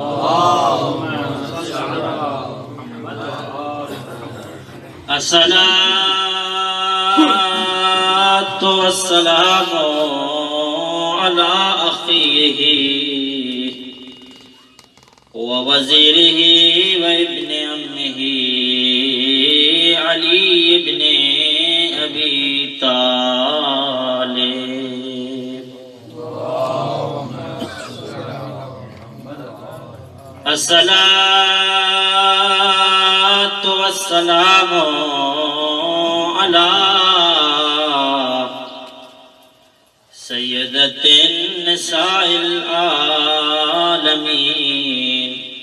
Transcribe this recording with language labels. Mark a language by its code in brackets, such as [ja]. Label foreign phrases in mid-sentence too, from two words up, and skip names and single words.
[ar] الصلاة والسلام على أخيه ووزيره وابن عمه علي بن أبي طالب. الصلاة والسلام على سيدة نساء العالمين